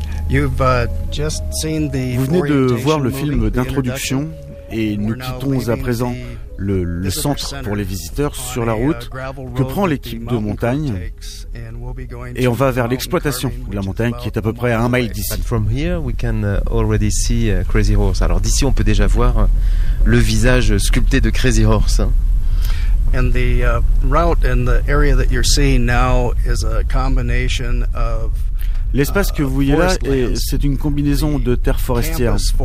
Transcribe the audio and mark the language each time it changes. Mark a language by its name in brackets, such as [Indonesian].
[French] Vous venez de voir le film d'introduction et nous quittons à présent le centre pour les visiteurs sur la route que prend l'équipe de montagne et on va vers l'exploitation de la montagne qui est à peu près à un mile d'ici. [English] From here we can already see Crazy Horse. [French] Alors d'ici on peut déjà voir le visage sculpté de Crazy Horse. [English] And the route and the area that you're seeing now is a combination of. [French] L'espace que vous voyez là, c'est une combinaison de terres forestières.